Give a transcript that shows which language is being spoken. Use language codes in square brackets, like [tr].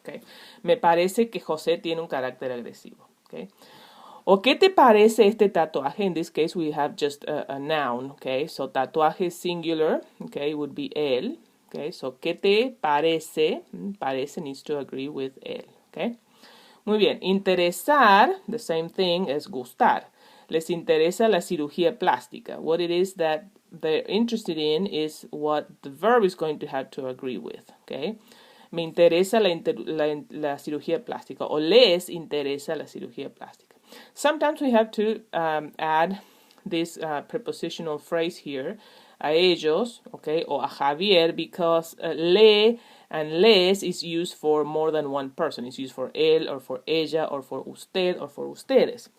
[es] Okay, me parece que José tiene un carácter agresivo. Okay. ¿O qué te parece este tatuaje? [en] In this case, we have just a noun, okay? So, tatuaje singular, okay, would be él, okay? So, [es] ¿qué te parece? [en] Parece needs to agree with él, okay? [es] Muy bien. [en] Interesar, the same thing as gustar. [es] Les interesa la cirugía plástica. [en] What it is that they're interested in is what the verb is going to have to agree with, okay? [es] Me interesa la cirugía plástica, o les interesa la cirugía plástica. [en] Sometimes we have to add this prepositional phrase here, a ellos, okay, or a Javier, because le and les is used for more than one person. It's used for él, or for ella, or for usted, or for ustedes.